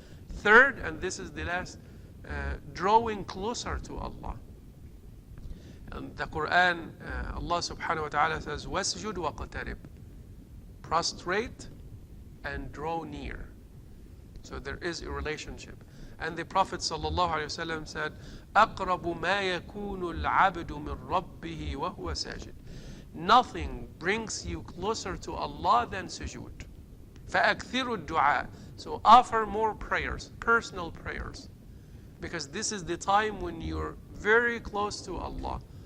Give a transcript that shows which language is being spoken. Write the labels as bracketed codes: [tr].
[en] Third, and this is the last, drawing closer to Allah. And the Quran, Allah subhanahu wa ta'ala says, [ar] وَاسْجُدْ وَقْتَرِبْ, [en] prostrate and draw near. So there is a relationship. And the Prophet sallallahu alaihi wasallam said, [ar] أَقْرَبُ مَا يَكُونُ الْعَبْدُ مِنْ رَبِّهِ وَهُوَ سَاجِدٌ. [en] Nothing brings you closer to Allah than sujood. [ar] فَأَكْثِرُ الدُّعَاء. [en] So offer more prayers, personal prayers. Because this is the time when you're very close to Allah.